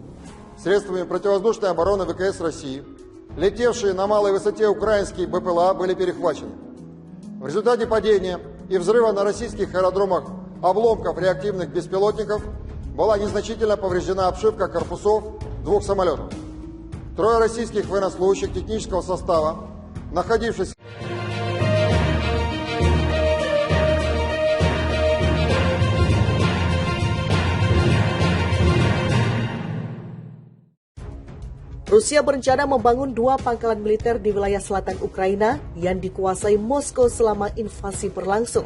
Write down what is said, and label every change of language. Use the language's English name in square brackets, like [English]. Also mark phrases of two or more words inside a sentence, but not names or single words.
[Russian] Средствами противовоздушной обороны ВКС России, летевшие на малой высоте украинские БПЛА, были перехвачены. В результате падения и взрыва на российских аэродромах обломков реактивных беспилотников была незначительно повреждена обшивка корпусов 2 самолетов. 3 российских военнослужащих технического состава, находившись... [Indonesian] Rusia berencana membangun 2 pangkalan militer di wilayah selatan Ukraina yang dikuasai Moskow selama invasi berlangsung.